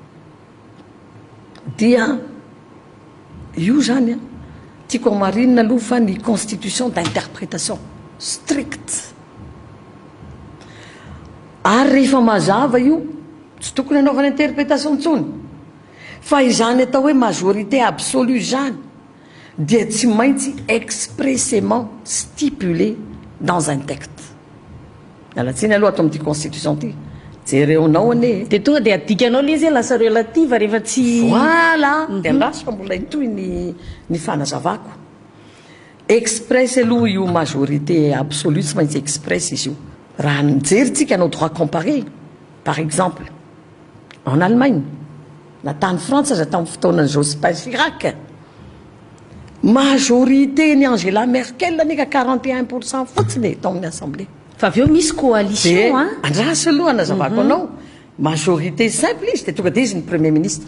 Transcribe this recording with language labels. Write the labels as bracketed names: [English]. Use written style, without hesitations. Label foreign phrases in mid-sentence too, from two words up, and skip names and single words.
[Malagasy] Dia io zany tiako marinina aloha fa ny [French] constitution d'interprétation strict. [Malagasy] Ary rehefa mazava io tsy tokony hanaovana interprétation intsony fa izany atao hoe [French] majorité absolue [Malagasy] zany dia tsy maintsy [French] expressément stipulé dans un texte. [Malagasy] Alatsiny aloha atao amin'ity constitution ty jereonao ane dia tonga dia adikanao le izy lasa relative rehefa tsy voilà dia lasa mbola intoy ny fanazavako. Express aloha io [French] majorité absolue [Malagasy] tsy maintsy express izy io. Raha nijeritsika anao [French] droit comparé par exemple en Allemagne [Malagasy] natany Frantsa za tamin'ny fotoanan'ny Jospin Chirac majorité ny Angela Merkel anika 41% fotsiny tao amin'ny assemblée. Fa avy eo misy coalition andrasy aloha nazavako anao [French] majorité simple [Malagasy] izy dia tonga dia izy ny [French] premier ministre.